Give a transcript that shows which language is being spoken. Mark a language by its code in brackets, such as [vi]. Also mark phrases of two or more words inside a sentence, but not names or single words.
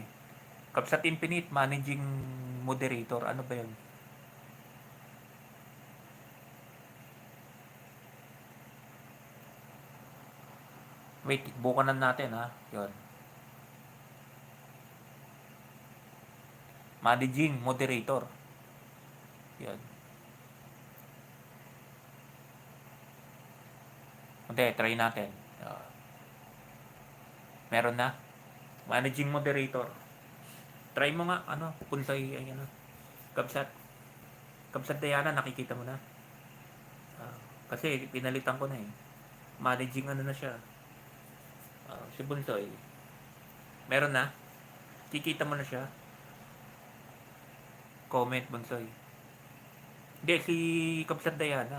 [en] Kapsat Infinite, managing moderator. [tl] Ano ba yun? Wait, bukanan natin ha. Yun. [en] Managing moderator. [tl] Yun. Hindi, try natin. Meron na. [en] Managing moderator. [tl] Try mo nga, ano, Punsay, ay ano. Kapsat. Kapsat Diana, nakikita mo na. Kasi pinalitan ko na eh. Managing ano na siya. Si Bunsoy. Meron na. Kikita mo na siya. Comment Bunsoy. Hindi, si Kapsat Diana.